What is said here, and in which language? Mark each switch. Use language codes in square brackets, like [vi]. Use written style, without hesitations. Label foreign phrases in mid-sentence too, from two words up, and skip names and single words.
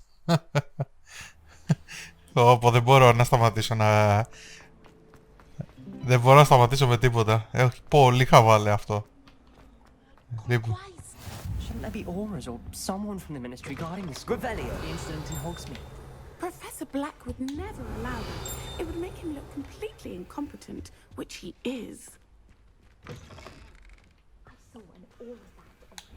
[el] Ωπω, δεν μπορώ να σταματήσω να... Δεν μπορώ να σταματήσω με τίποτα. Έχει πολύ χαβάλε αυτό. [en] Shouldn't there be auras or someone from the ministry guarding the school? Revelio, the incident in Hogsmeade. Professor Black would never allow that. It would make him look completely incompetent, which he is. I saw an aura band.